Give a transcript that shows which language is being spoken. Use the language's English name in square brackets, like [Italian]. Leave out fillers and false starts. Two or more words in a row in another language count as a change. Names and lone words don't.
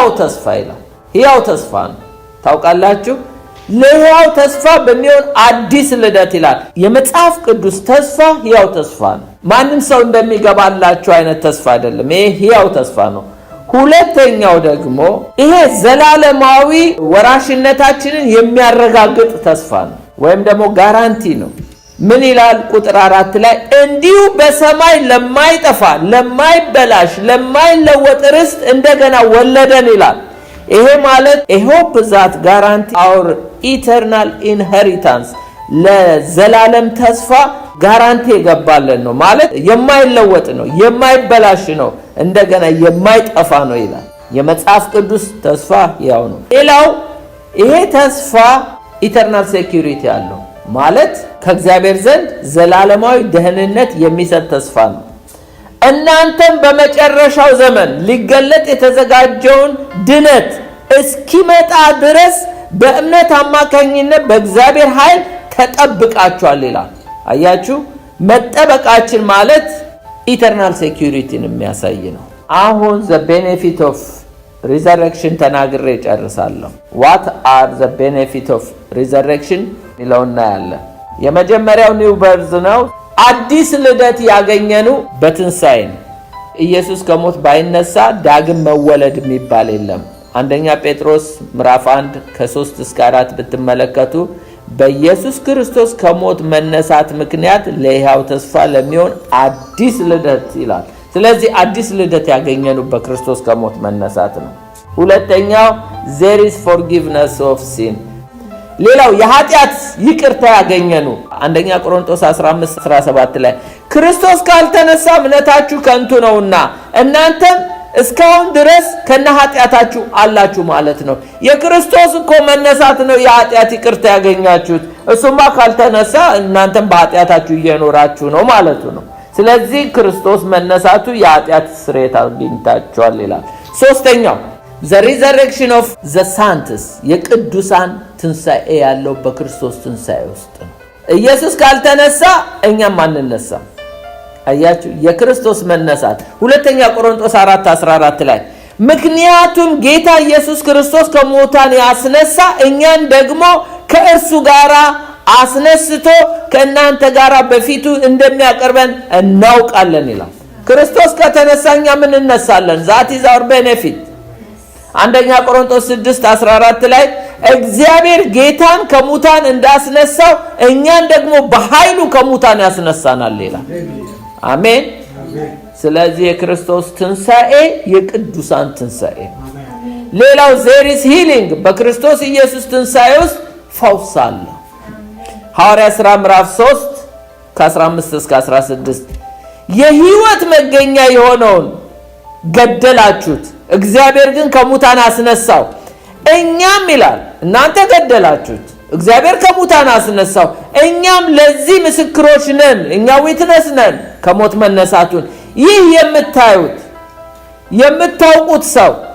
[Amharic] ተስፋ ይላል። ሕያው ተስፋ ነው። ታውቃላችሁ፣ ለሕያው ተስፋ በሚሆን አዲስ ልደት ይላል። የመጽሐፍ ቅዱስ ተስፋ ሕያው ተስፋ ነው። ማንም ሰው እንደሚገባላችሁ አይነት ተስፋ አይደለም። ይሄ ሕያው ተስፋ ነው። ሁለተኛው ደግሞ ይሄ ዘላለማዊ ወራሽነታችንን የሚያረጋግጥ ተስፋ ነው፣ ወይም ደግሞ ጋራንቲ ነው። ምን ይላል ቁጥር 4 ላይ? እንዲሁ በሰማይ ለማይጠፋ ለማይበላሽ ለማይለወጥ ርስት እንደገና ወለደን ይላል። ይሄ ማለት [English] a hope that guarantee our eternal inheritance [Amharic] ለዘላለም ተስፋ ጋራንቲ የገባለን ነው። ማለት የማይለወጥ ነው፣ የማይበላሽ ነው፣ እንደገና የማይጠፋ ነው ይላል። የመጽሐፍ ቅዱስ ተስፋ ያው ነው። ሌላው ይሄ ተስፋ [English] eternal security [Amharic] አለው። ማለት ከእግዚአብሔር ዘንድ ዘላለማዊ ደህንነት የሚሰጥ ተስፋ ነው። እናንተም በመጨረሻው ዘመን ሊገለጥ የተዘጋጀውን ድነት እስኪመጣ ድረስ በእምነት አማካኝነት በእግዚአብሔር ኃይል ተጠብቃችኋል ይላል። አያችሁ፣ መጠበቃችን ማለት [English] eternal security [Amharic] የሚያሳይ ነው። አሁን [English] the benefit of resurrection [Amharic] ተናግሬ ጨርሳለሁ። [English] what are the benefit of resurrection [Amharic] ሚለውና ያለ የመጀመሪያው [English] new birth [Amharic] ነው። አዲስ ልደት ያገኘነው በትንሣኤ ነው። ኢየሱስ ከሞት ባይነሳ ዳግም መወለድ የሚባል የለም። አንደኛ ጴጥሮስ ምዕራፍ 1 ከ3 እስከ 4 ብትመለከቱ በኢየሱስ ክርስቶስ ከሞት መነሳት ምክንያት ለሕያው ተስፋ ለሚሆን አዲስ ልደት ይላል። ስለዚህ አዲስ ልደት ያገኘነው በክርስቶስ ከሞት መነሳት ነው። ሁለተኛው [English] there is forgiveness of sin [Amharic] ሌላው የኃጢአት ይቅርታ ያገኘነው አንደኛ ቆሮንቶስ 15:17 ላይ ክርስቶስ ካልተነሳ እምነታችሁ ከንቱ ነውና እናንተም እስካሁን ድረስ ከነኃጢአታችሁ አላችሁ ማለት ነው። የክርስቶስ እኮ መነሳት ነው የኃጢአት ይቅርታ ያገኛችሁት። እሱማ ካልተነሳ እናንተም በኃጢአታችሁ እየኖራችሁ ነው ማለቱ ነው። ስለዚህ ክርስቶስ መነሳቱ የኃጢአት ስርየት አግኝታችኋል ይላል። ሶስተኛው [English] the resurrection of the saints [Amharic] የቅዱሳን ትንሣኤ ያለው በክርስቶስ ትንሣኤ ውስጥ ነው። ኢየሱስ ካልተነሳ እኛም አንነሳም። አያችሁ፣ የክርስቶስ መነሳት ሁለተኛ ቆሮንቶስ 4:14 ላይ ምክንያቱም ጌታ ኢየሱስ ክርስቶስ ከሞታን ያስነሳ እኛን ደግሞ ከእርሱ ጋር አስነስቶ ከእናንተ ጋር በፊቱ እንደሚያቀርበን እናውቃለን ይላል። ክርስቶስ ከተነሳ እኛ ምን እንነሳለን? [English] that is our benefit። [Amharic] አንደኛ ቆሮንቶስ 6:14 ላይ እግዚአብሔር ጌታን ከሙታን እንዳስነሳው እኛን ደግሞ በኃይሉ ከሙታን ያስነሳናል ይላል። አሜን። ስለዚህ የክርስቶስ ትንሣኤ የቅዱሳን ትንሣኤ። ሌላው [English] there is healing [Amharic] በክርስቶስ ኢየሱስ ትንሣኤ ውስጥ ፈውስ አለ። ሐዋርያ ሥራ ምዕራፍ 3 ከ15 እስከ 16 የሕይወት መገኛ የሆነውን ገደላችሁት፣ እግዚአብሔር ግን ከሙታን አስነሳው። እኛም ይላል እናንተ ገደላችሁት፣ እግዚአብሔር ከሙታን አስነሳው። እኛም ለዚህ ምስክሮች ነን፣ እኛ ዊትነስ ነን ከሞት መነሳቱን። ይህ የምታዩት የምታውቁት ሰው